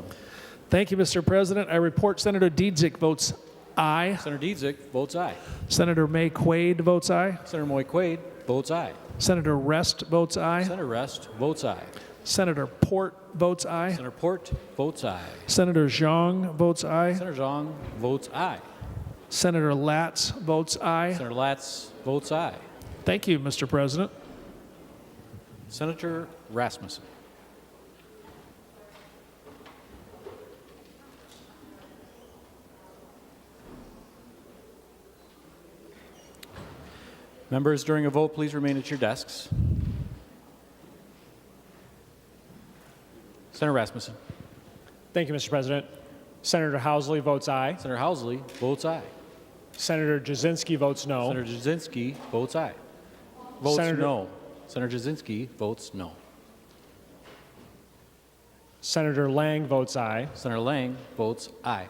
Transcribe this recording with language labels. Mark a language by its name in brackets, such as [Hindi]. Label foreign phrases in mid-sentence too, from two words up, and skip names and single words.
[English] Thank you, Mr. President. I report Senator Dietzick votes aye. Senator Dietzick votes aye. Senator May Quaid votes aye. Senator Moy Quaid votes aye. Senator Rest votes aye. Senator Rest votes aye. Senator Port votes aye. Senator Port votes aye. Senator Zhang votes aye. Senator Zhang votes aye. Senator Latz votes aye. Senator Latz votes aye. Thank you, Mr. President. Senator Rasmussen. Members, during a vote, please remain at your desks. Senator Rasmussen. Thank you, Mr. President. Senator Housley votes aye. Senator Housley votes aye. Senator Jasinski votes no. Senator Jasinski votes aye. Votes Senator- no. Senator Jasinski votes no. Senator Lang votes aye. Senator Lang votes aye.